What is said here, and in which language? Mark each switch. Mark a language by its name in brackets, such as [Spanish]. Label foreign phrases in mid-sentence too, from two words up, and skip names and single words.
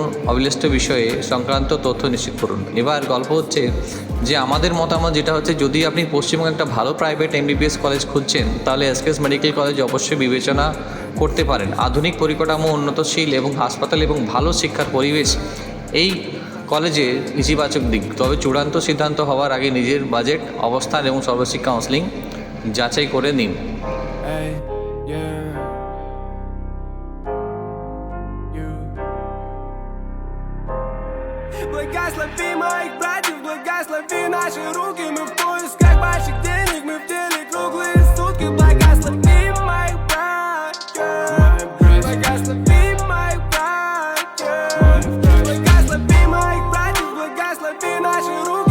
[Bangla] অবিলম্বিত বিষয়ে সংক্রান্ত তথ্য নিশ্চিত করুন। এবার গল্প হচ্ছে যে আমাদের মতামত যেটা হচ্ছে, যদি আপনি পশ্চিমবঙ্গে একটা ভালো [English] private MBBS college [Bangla] খুঁজছেন, তাহলে এসকেএস মেডিকেল কলেজ অবশ্যই বিবেচনা করতে পারেন। আধুনিক পরিকাঠামো, উন্নতশীল এবং হাসপাতাল এবং ভালো শিক্ষার পরিবেশ এই কলেজের ইতিবাচক দিক। তবে চূড়ান্ত সিদ্ধান্ত হওয়ার আগে নিজের বাজেট, অবস্থান এবং সর্বশিক্ষা কাউন্সেলিং যাচাই করে নিন। [Russian] Благослови моих братьев, благослови наши руки. Мы в поисках больших денег, мы в деле круглые сутки. Благослови моих братьев, благослови моих братьев, благослови моих братьев, благослови наши руки.